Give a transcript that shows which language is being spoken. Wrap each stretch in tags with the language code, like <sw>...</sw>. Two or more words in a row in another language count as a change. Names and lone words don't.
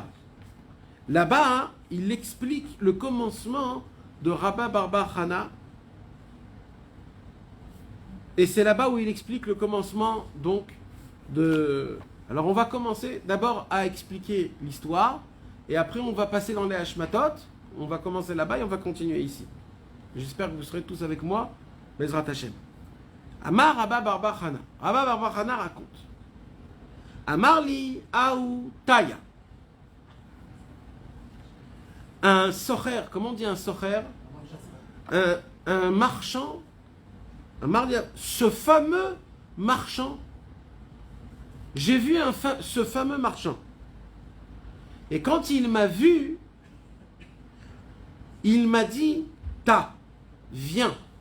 <fr>Là-bas, il explique le commencement de Rabba bar bar Chana, et c'est là-bas où il explique le commencement donc de... Alors on va commencer d'abord à expliquer l'histoire, et après on va passer dans les Hashmatot, on va commencer là-bas et on va continuer ici. J'espère que vous serez tous avec moi,</fr> <he>בעזרת השם.</he> <arc>אמר רבה בר בר חנה.</arc> <fr>Rabba bar bar Chana raconte</fr> <arc>אמר לי ההוא טייעא.</arc> <fr>Un socher, comment on dit un socher? Un marchand. Ce fameux marchand. J'ai vu ce fameux marchand. Et quand il m'a vu, il m'a dit, viens.</fr>